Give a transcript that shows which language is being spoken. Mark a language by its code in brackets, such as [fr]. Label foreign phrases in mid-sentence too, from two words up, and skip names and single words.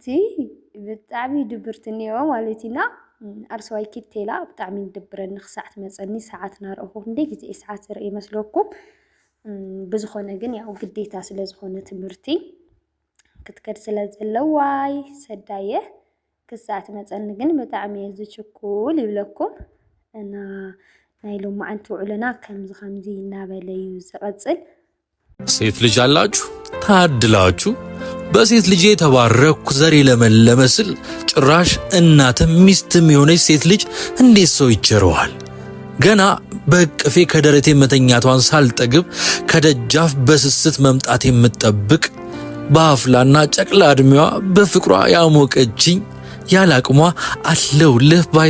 [ti] ብጣዕሚ ድብርቲ እኒኦ ማለት ኢና ኣርስዋይ ኪቴላ ብጣዕሚ ድብረኒ ክሳዕ ትመፀኒ ሰዓት ናርአኹ ክንደይ ግዜ ሰዓት ዝርኢ ይመስለኩም ብዝኾነ ግን ያው ግዴታ ስለ ዝኾነ ትምህርቲ ክትከድ ስለ ዘለዋይ ሰዳየ ክሳዕ ትመፀኒ ግን ብጣዕሚ ዝችኩል ይብለኩም እና ናይ ሎማዓንቲ ውዕልና ከምዚ እናበለዩ ዝቐፅል [am] ሴት ልጅ አላችሁ ታድላችሁ በሴት ልጅ የተባረኩ ዘር ለመለመ ስል ጭራሽ እናትም ሚስትም የሆነች ሴት ልጅ እንዴት ሰው ይቸረዋል ገና በቅፌ ከደረቴ መተኛቷን ሳልጠግብ ከደጃፍ በስስት መምጣት የምትጠብቅ በአፍላና ጨቅላ እድሜዋ በፍቅሯ ያሞቀችኝ ያላቅሟ አለውልህ ባይ